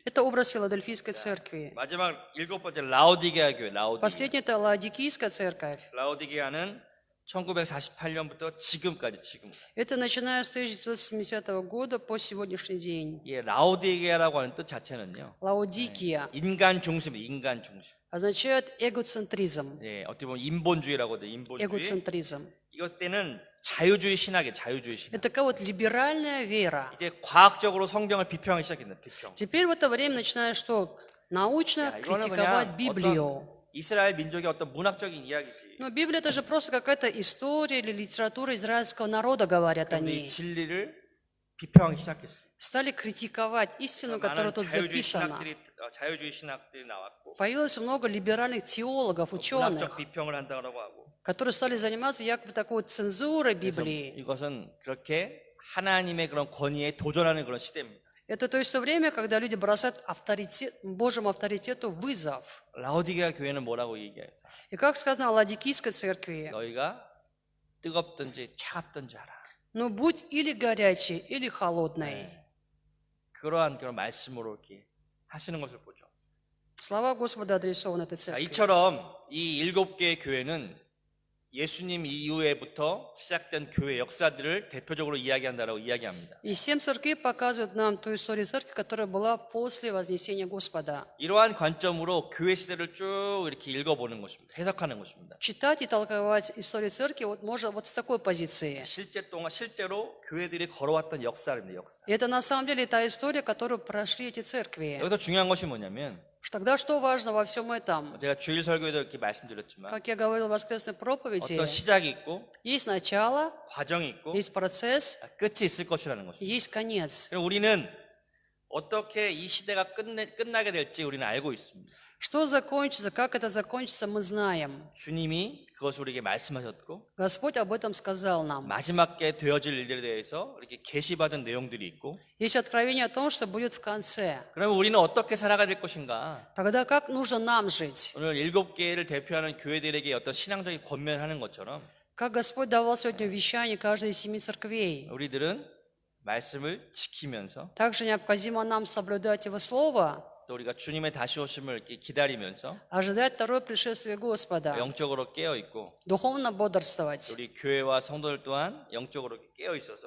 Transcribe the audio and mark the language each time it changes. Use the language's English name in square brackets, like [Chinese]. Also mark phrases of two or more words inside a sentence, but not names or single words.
[Russian] Это образ Филадельфийской церкви. [Korean] 마지막 일곱 번째 라오디게아 교회, 라오디게아. [Russian] Последний – это Лаодикийская церковь. [Korean] 라오디게아는 1948년부터 지금까지 지금. [Russian] Это начиная с 1970 года по сегодняшний день. [Korean] 예, 라오디게아라고 하는 뜻 자체는요. [Russian] Лаодикия [Korean] 인간 중심, 인간 중심. [Russian] означает эгоцентризм. [Korean] 예, 어떻게 보면 인본주의라고 해도 인본주의. [Russian] Эгоцентризм. [Korean] 이것 때는 자유주의 신학이에요, 자유주의 신학. [Russian] Это такая вот либеральная вера. [Korean] 이제 과학적으로 성경을 비평하기 시작했는데, 비평. [Russian] Теперь в это время начинаешь что? Научно [Korean] 야, 이거는 [Russian] критиковать [Korean] 그냥 [Russian] Библию. [Korean] 어떤 이스라엘 민족의 어떤 문학적인 이야기지. [Russian] Но Библия это же просто какая-то история или литература израильского народа, говорят [Korean] 그런데 이 [Russian] они. [Korean] 진리를 비평하기 시작했어요. [Russian] Стали критиковать истину, которая [Korean] 많은 [Russian] тут записана. [Korean] 자유주의 신학들이 나왔고, [Russian] Появилось много либеральных теологов, [Korean] 문학적 [Russian] ученых, [Korean] 비평을 한다고 하고. [Russian] которые стали заниматься якобы такой вот цензурой [Korean] 그래서 [Russian] Библии. [Korean] 이것은 그렇게 하나님의 그런 권위에 도전하는 그런 시대입니다. [Russian] Это то есть то время, когда люди бросают Божьему авторитету вызов. [Korean] 라오디게아 교회는 뭐라고 얘기해요? [Russian] И как сказано о Ладикийской церкви, [Korean] 너희가 뜨겁든지 차갑든지 하라. [Russian] ну будь или горячий, или холодный. [Korean] 그런 말씀으로 이렇게 하시는 것을 보죠. [Russian] Слова Господа адресованы этой [Korean] 자, [Russian] церкви. [Korean] 이처럼 이 7개의 교회는 예수님 이후에부터 시작된 교회 역사들을 대표적으로 이야기한다라고 이야기합니다. [Russian] И 7 церквей показывают нам ту историю церкви, которая была после вознесения Господа. [Korean] 이러한 관점으로 교회 시대를 쭉 이렇게 읽어보는 것입니다. 해석하는 것입니다. [Russian] Читать и толковать историю церкви можно вот с такой позиции. [Korean] 실제로 교회들이 걸어왔던 역사입니다. 역사. [Russian] И это на самом деле та история, которую прошли эти церкви. [Korean] 여기서 중요한 것이 뭐냐면 [Russian] Тогда что важно во всем этом? [Korean] 제가 주일 설교에도 이렇게 말씀드렸지만 [Russian] Как я говорил в воскресной проповеди, [Korean] 어떤 시작이 있고 [Russian] есть начало, [Korean] 과정이 있고 [Russian] есть процесс, [Korean] 끝이 있을 것이라는 것입니다. [Russian] есть конец. [Korean] 그래서 우리는 어떻게 이 시대가 끝나게 될지 우리는 알고 있습니다. [Russian] Что закончится, как это закончится, мы знаем. [Korean] 주님이 그것을 우리에게 말씀하셨고 [Russian] Господь об этом сказал нам. [Korean] 마지막에 되어질 일들에 대해서 이렇게 계시받은 내용들이 있고 [Russian] Есть откровение о том, что будет в конце. [Korean] 그러면 우리는 어떻게 살아가야 될 것인가? [Russian] Тогда как нужно нам жить? [Korean] 오늘 7개를 대표하는 교회들에게 어떤 신앙적인 권면을 하는 것처럼 [Russian] Как Господь давал сегодня вещание каждой из 7 церквей. [Korean] 우리들은 말씀을 지키면서 [Russian] Также необходимо нам соблюдать Его Слово, [Korean] 또 우리가 주님의 다시 오심을 이렇게 기다리면서 [Russian] ожидать второе пришествие Господа, [Korean] 영적으로 깨어 있고 [Russian] духовно бодрствовать. [Korean] 우리 교회와 성도들 또한 영적으로 깨어 있어서